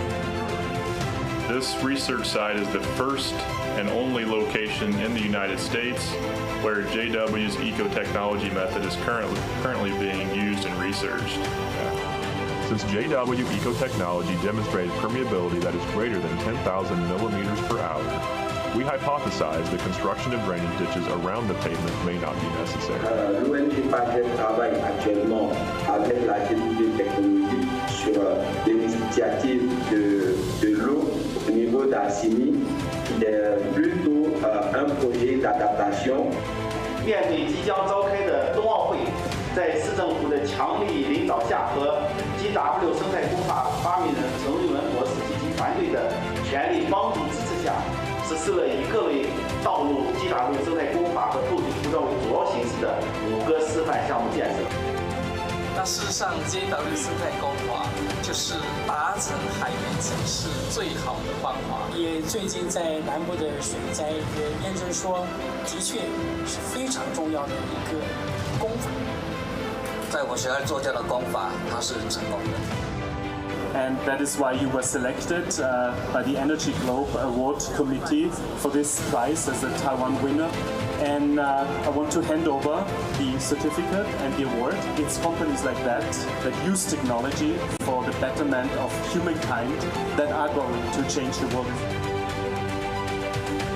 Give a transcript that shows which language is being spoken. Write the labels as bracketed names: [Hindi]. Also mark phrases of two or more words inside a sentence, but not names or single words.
[English] This research site is the first and only location in the United States where JW's eco-technology method is currently being used and researched. Since JW Ecotechnology demonstrated permeability that is greater than 10,000 millimeters per hour, we hypothesize the construction of drainage ditches around the pavement may not be necessary. [French] L'ONG Pandey travaille actuellement avec la communauté technologique sur l'initiative de l'eau au niveau d'Asim, qui est plutôt un projet d'adaptation. [Chinese] 面对即将召开的冬奥会，在市政府的强力领导下和 GW 生态工法发明人陈瑞文博士及其团队的全力帮助支持下，实施了以各类道路 GW 生态工法和透水涂料为主要形式的5个示范项目建设。那事实上 ，JW 生态工法就是达成海绵城市最好的方法。也最近在南部的水灾也验证说，的确是非常重要的一个工法。在我学校做这样的工法，它是成功的。 [English] And that is why you were selected by the Energy Globe Award Committee for this prize as a Taiwan winner. And I want to hand over the certificate and the award. It's companies like that that use technology for the betterment of humankind that are going to change the world.